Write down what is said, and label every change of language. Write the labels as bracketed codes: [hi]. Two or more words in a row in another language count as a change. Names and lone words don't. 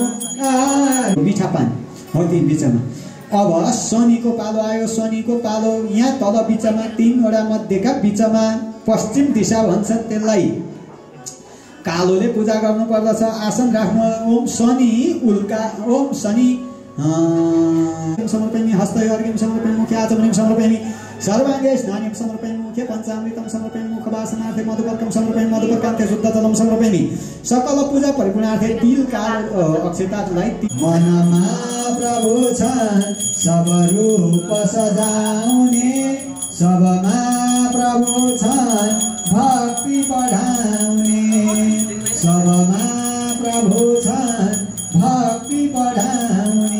[ne] मिठा पानी हो तीन बिचमा। अब शनिको पालो आयो, शनिको पालो यहाँ तल बिचमा तीनवटा मध्येका बिचमा पश्चिम दिशा भन्छ त्यसलाई कालोले पूजा गर्नु पर्दछ। आसन राख्नु। [sa] ओम शनि उल्का ओम शनि समर्पयामि हस्तै अर्घ्यं समर्पयामि मुखे आचमनीं समर्पयामि सर्वाङ्गे स्नानिं समर्पयामि मुखे पञ्चामृतं समर्पयामि मुखवासनार्थे मधुपर्कं समर्पयामि मधुपर्कान्ते शुद्ध जलं समर्पयामि सकल पूजा परिपूर्णार्थे [ne] तिल काल अक्षतालाई। मनमा प्रभु छ सब रूप सजाउने, सबमा प्रभु छ भक्ति बढाउने, सबमा प्रभु छ भक्ति बढाउने।